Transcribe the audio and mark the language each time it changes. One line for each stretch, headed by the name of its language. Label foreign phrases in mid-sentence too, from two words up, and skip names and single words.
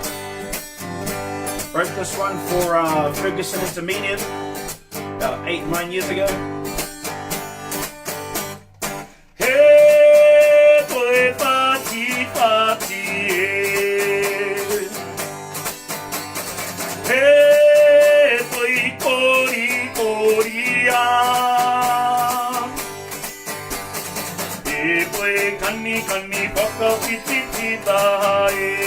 English: Wrote this one for Ferguson Intermediate about 8-9 years ago.
Māori: Hey, poi pati pati, hey, poi kori koria, hey, poi kani kani whakawhiti taha e.